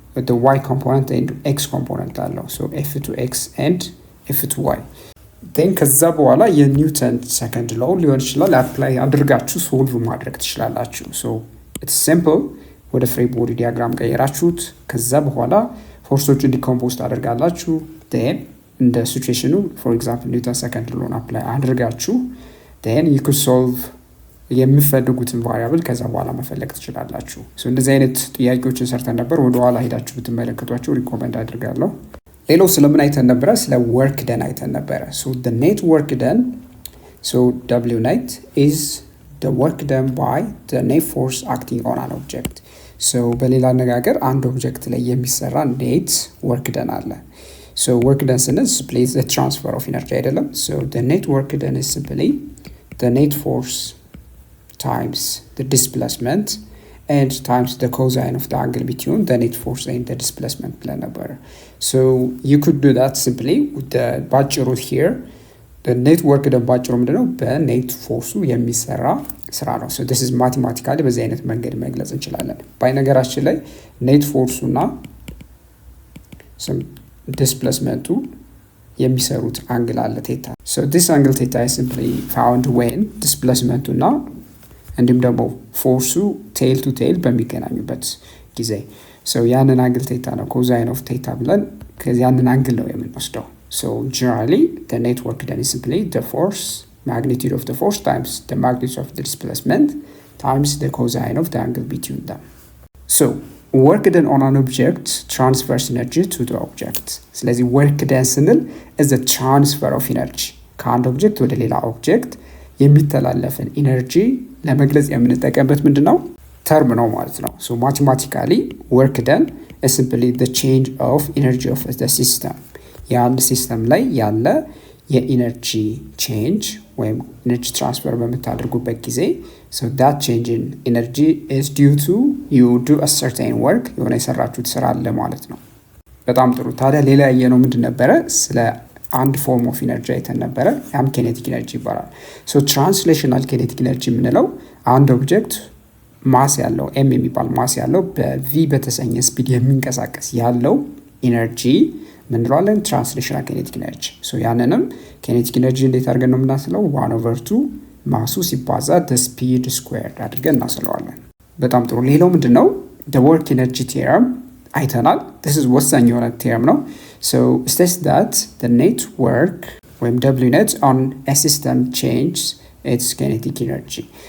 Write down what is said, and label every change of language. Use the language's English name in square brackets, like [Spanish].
[English] the y component and x component [Amharic] አለው [English] so F2x and F2y then [Amharic] ከዛ በኋላ የኒውተን ሰከንድ ሎው ሊሆን ይችላል አፕላይ አድርጋችሁ ሶልቭ ማድረግ ትችላላችሁ። [English] so it's simple [Amharic] ወደ ፍሪ ቦዲ ዲያግራም ቀየራችሁት። ከዛ በኋላ ፎርሶችን ዲኮምፖዝ ታደርጋላችሁ። then እንደ ሲቹዌሽኑ [English] for example [Amharic] ኒውተን ሰከንድ ሎውን አፕላይ አድርጋችሁ [English] then you could solve [Amharic] የምትፈልጉትን ቫሪያብል ከዛ በኋላ መፈለግ ትችላላችሁ። እንደዚህ አይነት ጥያቄዎችን ሰርተን ነበር። ወደኋላ ሄዳችሁ ብትመለከቷቸው ሪኮመንድ አድርጋለሁ። ሌላው ስለምን አይተን ነበረ? ስለ ወርክ ደን አይተን ነበረ። [English] the net work done, so w net is the work done by the net force acting on an object. [Amharic] በሌላ አነጋገር አንድ ኦብጀክት ላይ የሚሰራ ኔት ወርክ ደን አለ። ወርክ ደን ስንል [English] simply the transfer of energy [Amharic] አይደለም። [English] the net work done is simply the net force times the displacement and times the cosine of the angle between the net force and the displacement [Amharic] ብለን ነበረ። [English] you could do that simply with the ባጭሩ here the net work done [Amharic] ባጭሩ ምንድነው? በኔት ፎርሱ የሚሰራ ስራ ነው። [English] this is mathematically [Amharic] በዚህ አይነት መንገድ መግለጽ እንችላለን። በነገራችን ላይ ኔት ፎርሱና ዲስፕሌስመንቱ የሚሰሩት አንግል አለ ቴታ። [English] this angle theta is simply found when [Amharic] ዲስፕሌስመንቱና እንዲሁም ደግሞ ፎርሱ ቴል ቱ ቴል በሚገናኙበት ጊዜ ያንን አንግል ቴታ ነው ኮዛይን ኦፍ ቴታ ብለን ያንን አንግል ነው የምንወስደው። [English] generally the net work done is simply the force magnitude of the force times the magnitude of the displacement times the cosine of the angle between them. work done on an object transfers energy to the object. [Amharic] ስለዚህ [English] work done [Amharic] ስንል [English] is the transfer of energy [Amharic] ከአንድ ኦብጀክት ወደ ሌላ ኦብጀክት የሚተላለፍን ኢነርጂ ለመግለጽ የምንጠቀምበት ምንድነው? ተርም ነው ማለት ነው። ማቴማቲካሊ [English] work done is simply the change of energy of the system. [Amharic] የአንድ ሲስተም ላይ ያለ የኢነርጂ ቼንጅ ወይም ኢነርጂ ትራንስፈር በምታደርጉበት ጊዜ [English] that change in energy is due to you do a certain work [Amharic] የሆነ የሰራችሁት ስራ አለ ማለት ነው። በጣም ጥሩ። ታዲያ ሌላ ያየነው ምንድን ነበረ? ስለ አንድ ፎርም ኦፍ ኢነርጂ አይተን ነበረ። ያም ኬኔቲክ ኢነርጂ ይባላል። ትራንስሌሽናል ኬኔቲክ ኢነርጂ የምንለው አንድ ኦብጀክት ማስ ያለው ኤም የሚባል ማስ ያለው በቪ በተሰኘ ስፒድ የሚንቀሳቀስ ያለው ኢነርጂ ምንለዋለን? ትራንስሌሽናል ኬኔቲክ ኢነርጂ። ያንንም ኬኔቲክ ኢነርጂ እንዴት አድርገን ነው የምናስለው? 1/2 ማሱ ሲባዛ ስፒድ ስኩዌርድ አድርገን እናስለዋለን። በጣም ጥሩ። ሌላው ምንድን ነው? ወርክ ኢነርጂ ቴረም አይተናል። [English] this is [Amharic] ወሳኝ የሆነ ቴረም ነው። [English] states that the net work ወይም w net on a system changes its kinetic energy.